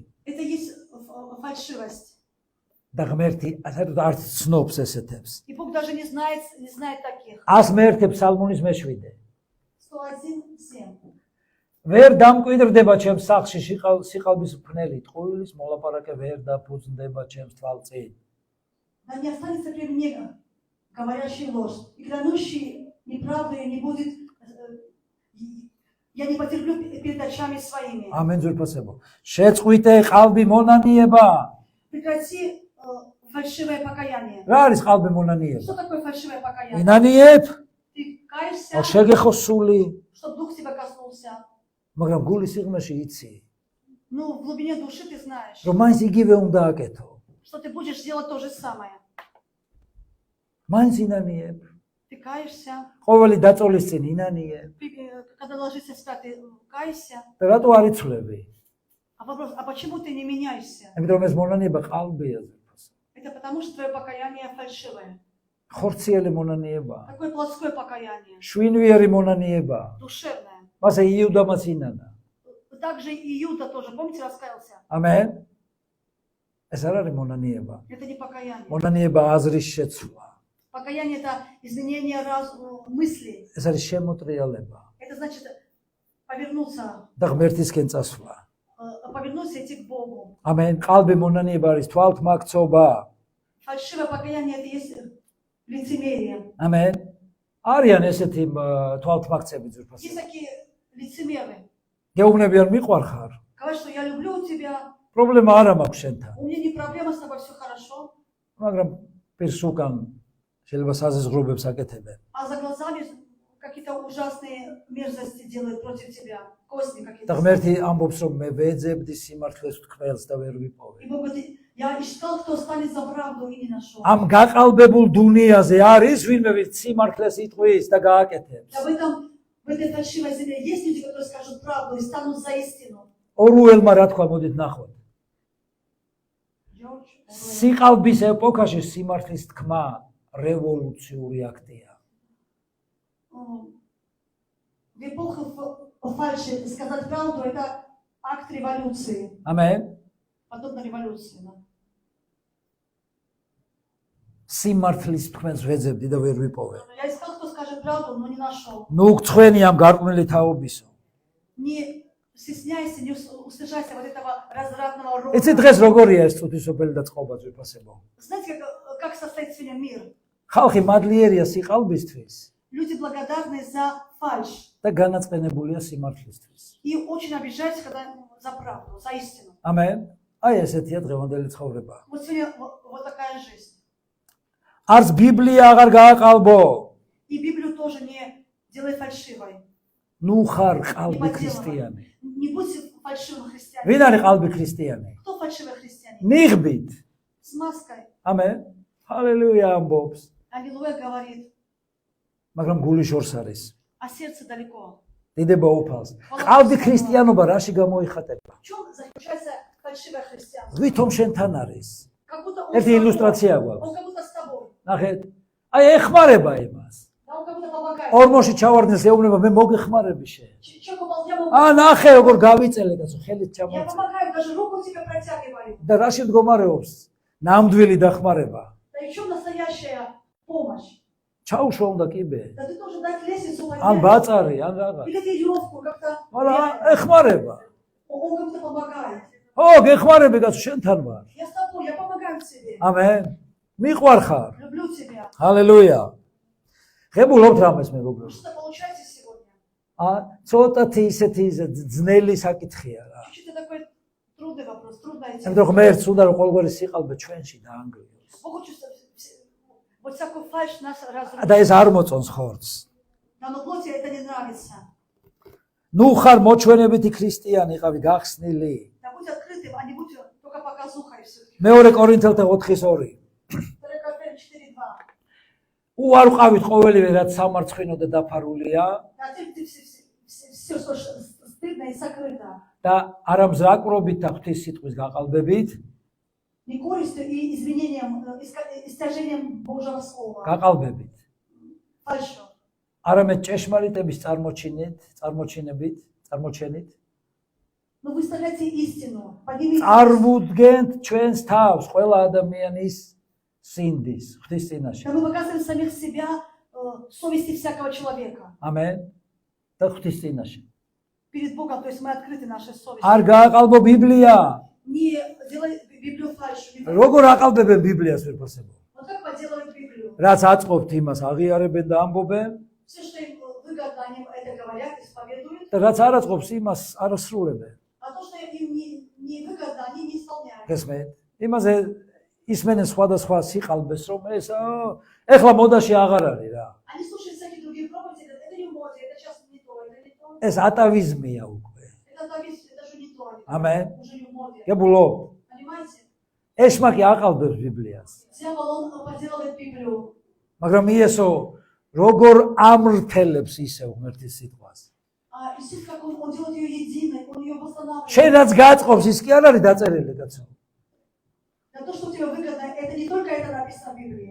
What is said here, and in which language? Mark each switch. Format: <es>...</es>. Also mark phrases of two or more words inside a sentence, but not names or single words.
<ru>Это есть фальшивость.</ru> <ka>და ღმერთი საერთოდ არც ცნობს ესეთებს.</ka> <ru>И Бог даже не знает таких.</ru> <ka>101 ფსალმუნის მე-7. 101:7. ვერ დამკვიდრდება ჩემს სახლში სიყალბის ფნელი, ტყუილის მოლაპარაკე ვერ დაფუძნდება ჩემს თვალწინ.</ka> <ru>Да не останется при мне говорящий ложь, и клянущий неправду не будет, я не потерплю перед очами своими.</ru> <ka>ამენ ძვირფასებო. შეწყვიტე ყალბი მონანიება.</ka> <ru>Прекрати фальшивое покаяние.</ru> <ka>რა არის ყალბი მონანიება?</ka> <ru>Что такое фальшивое покаяние?</ru> <ka>ინანიებ,</ka> <ru>Ты каешься,</ru> <ka>შეგეხო სული,</ka> <ru>чтобы дух тебя коснулся.</ru> <ka>მაგრამ გულის სიღრმეში იცი,</ka> <ru>Ну, в глубине души ты знаешь,</ru> <ka>რომ მაინც იგივე უნდა აკეთო.</ka> <ru>что ты будешь делать то же самое.</ru> <ka>მაინც ინანიებ.</ka> <ru>Ты каешься,</ru> <ka>ყოველი დაწოლის წინ ინანიებ.</ka> <ru>когда ложишься спать, ты каешься.</ru> <ka>და რატო არ იცვლები?</ka> <ru>А вопрос, а почему ты не меняешься?</ru> <ka>იმიტომ რომ ეს მონანიება ყალბია ძვირფასო.</ka> <ru>Это потому, что твое покаяние фальшивое.</ru> <ka>ხორციელი მონანიება,</ka> <ru>Такое плотское покаяние,</ru> <ka>შვინვიერი მონანიება.</ka> <ru>душевное.</ru> <ka>მასე იუდამაც ინანა.</ka> <ru>Также и Иуда тоже, помните, раскаялся?</ru> <ka>ამენ. ეს არ არის მონანიება.</ka> <ru>Это не покаяние.</ru> <ka>მონანიება აზრის შეცვლა.</ka> <ru>Покаяние – это изменение мысли.</ru> <ka>ეს არის შემოტრიალება</ka> <ru>Это значит повернуться,</ru> <ka>და ღმერთისკენ წასვლა.</ka> <ru>повернуться и идти к Богу.</ru> <ka>ამენ. ყალბი მონანიება არის თვალთმაქცობა.</ka> <ru>Фальшивое покаяние – это есть лицемерие.</ru> <ka>ამენ. არიან ესეთი თვალთმაქცები</ka> <ru>Есть</ru> <ka>ძვირფასო.</ka> <ru>такие лицемеры.</ru> <ka>გეუბნებიან მიყვარხარ.</ka> <ru>Говорят, что я люблю тебя,</ru> <ka>პრობლემა არ მაქვს შენთან.</ka> <ru>у меня не проблема, с тобой все хорошо.</ru> <ka>მაგრამ პირს უკან შეიძლება საზღვრობებს აკეთებენ.</ka> <ru>А за глазами какие-то ужасные мерзости делают против тебя. Козни და какие-то.</ru> <ka>ღმერთი ამბობს რომ მე ვეძებდი სიმართლეს თქმელს და ვერ ვიპოვე.</ka> <ru>И Бог говорит, я искал, кто станет за правду, и не нашел.</ru> <ka>ამ გაყალბებულ დუნიაზე არის ვინმე ვით სიმართლეს იტყვის და გააკეთებს.</ka> <ru>В этой фальшивой земле есть люди, которые скажут правду и станут за истину.</ru> <ka>ორუელმა რა თქვა, მოდით нахოთ. სიყალბის ეპოქაში სიმართლის თქმა რევოლუციური აქტია.</ka> <ru>В эпоху фальши сказать правду – это акт революции.</ru> <ka>ამენ.</ka> <ru>Подобно революции. Да?</ru> <ka>სიმართლის თქმას ვეძებდი და ვერ ვიპოვე.</ka> <ru>Я искал, кто скажет правду, но не нашел.</ru> <ka>ნუ გწვენი ამ გარყვნილი თაობისო.</ka> <ru>Не стесняйся, не устыжайся вот этого развратного рода.</ru> <ka>იცი დღეს როგორია ეს წუთისოფელი და წყობა ძვირფასებო.</ka> <ru>Знаете, как состоит сегодня мир?</ru> <ka>ხალხი მადლიერია სიყალბისთვის</ka> <ru>Люди благодарны за фальшь</ru> <ka>და განაწყენებულია სიმართლისთვის.</ka> <ru>и очень обижаются, когда за правду, за истину.</ru> <ka>ამენ. აი ესეთია დღევანდელი ცხოვრება.</ka> <ru>Вот сегодня вот такая жизнь.</ru> <ka>არც ბიბლია აღარ გააყალბო.</ka> <ru>И Библию тоже не делай фальшивой.</ru> <ka>ნუ ხარ ყალბი ქრისტიანი.</ka> <ru>Не будь фальшивым христианином.</ru> <ka>ვინ არის ყალბი ქრისტიანი?</ka> <ru>Кто фальшивый христианин?</ru> <ka>ნიღბით.</ka> <ru>С маской.</ru> <ka>ამენ. ჰალელუია ამბობს.</ka> <ru>Аллилуйя говорит,</ru> <ka>მაგრამ გული შორს არის.</ka> <ru>а сердце далеко.</ru> <ka>დიდება უფალს. ყალბი ქრისტიანობა რაში გამოიხატება?</ka> <ru>В чем заключается фальшивое христианство?</ru> <ka>ვითომ შენთან არის?</ka> <ru>Как будто он ერთი с тобой. ილუსტრაცია Он გვაქვს. как будто с тобой.</ru> <ka>ნახეთ. აი ეხმარება იმას.</ka> <ru>Да, он как будто помогает.</ru> <ka>ორმოში ჩავარდნეს ეუბნება მე მოგეხმარები შენ.</ka> <ru>Я могу.</ru> <ka>ა ნახე როგორ გავიწელე კაცო ხელით Я ჩამოწე.</ka> <ru>помогаю, даже руку тебе протягиваю.</ru> <ka>და რაში მდგომარეობს? ნამდვილი დახმარება.</ka> <ru>Да и в чем настоящая помощь?</ru> <ka>ჩაუშვა უნდა კიბე.</ka> <ru>Да ты должен дать лестницу ან поднять.</ru> <ka>ბაწარი, ან რაღაც.</ka> <ru>Или веревку как-то.</ru> <ka>მაგრამ ეხმარება.</ka> <ru>Он как-то помогает.</ru> <ka>ო, გეხმარები კაცო შენთან ვარ.</ka> <ru>Я с тобой, я помогаю тебе.</ru> <ka>ამენ. მიყვარხარ.</ka> <ru>Люблю тебя.</ru> <ka>ჰალელუია. ღებულობთ რამეს მეგობრებო.</ka> <ru>Что получается сегодня?</ru> <ka>ცოტათი ისეთი ძნელი საკითხია რა.</ka> <ru>Чуть-чуть такой трудный вопрос, трудная ამიტომ тема.</ru> <ka>ღმერთს უნდა რომ ყოველგვარი сиყალბე ჩვენში დაანგრიოს.</ka> <ru>Бог хочет, вот всякую фальшь нас და разрушить.</ru> <ka>ეს არ მოწონს ხორცს.</ka> <ru>Да, но плоти это не нравится.</ru> <ka>ნუ ხარ მოჩვენებითი ქრისტიანი, იყავი გახსნილი.</ka> <ru>Да будь открытым, а не будь только показухой все-таки.</ru> <ka>მეორე კორინთელთა 4:2.</ka> <ru>2 Коринфянам 4:2.</ru> <ka>უარყავით ყოველივე რაც სამარცხინო და დაფარულია</ka> <ru>все, что стыдно и сокрыто.</ru> <ka>და არ ამზაკრობით და ღვთის სიტყვის გაყალბებით</ka> <ru>Не корыстью и извинением, истяжением Божьего Слова.</ru> <ka>გაყალბებით</ka> <ru>Фальшью.</ru> <ka>არამედ ჭეშმარიტების წარმოჩენით</ka> <ru>Но выставляйте истину. Поднимите.</ru> <ka>წარმოუდგენთ ჩვენს თავს ყველა ადამიანის სინდის ღვთის წინაშე.</ka> <ru>Да мы показываем самих себя, совести всякого человека.</ru> <ka>ამენ და ღვთის წინაშე.</ka> <ru>Перед Богом, то есть мы открыты нашей совестью.</ru> <ka>არ გააყალბო ბიბლია.</ka> <ru>Не делай Библию фальшью.</ru> <ka>როგორ აყალბებენ ბიბლიას ვერფასებო?</ka> <ru>Вот как подделывают Библию?</ru> <ka>რაც აწყობთ იმას აღიარებენ და ამბობენ</ka> <ru>Все, что им выгодно, они это говорят, исповедуют.</ru> <ka>და რაც არ აწყობს იმას არ ასრულებენ.</ka> <ru>А то, что им не выгодно, они не исполняют.</ru> <ka>გესმენთ? იმაზე ისმენენ სხვადასხვა სიყალბეს რომ ეს ეხლა მოდაში აღარ არის რა.</ka> <ru>Они слушают всякие другие проповеди, это не моде, это сейчас не то, это не то.</ru> <ka>ეს ატავიზმია უკვე.</ka> <ru>Это зависит, это же не то. Amen. Уже не в моде.</ru> <ka>გებულო?</ka> <ru>Понимаете?</ru> <ka>ეშმაკი აყალბებს ბიბლიას.</ka> <ru>Дьявол, он подделывает Библию.</ru> <ka>მაგრამ იესო როგორ ამრთელებს ისე ღმერთის სიტყვას.</ka> <ru>А Иисус, как он делает ее единой, он ее восстанавливает.</ru> <ka>შენ რაც გაწყობს ის კი არ არის დაწერილი კაცო.</ka> <ru>Да то, что тебе выгодно, это не только это написано в Библии.</ru>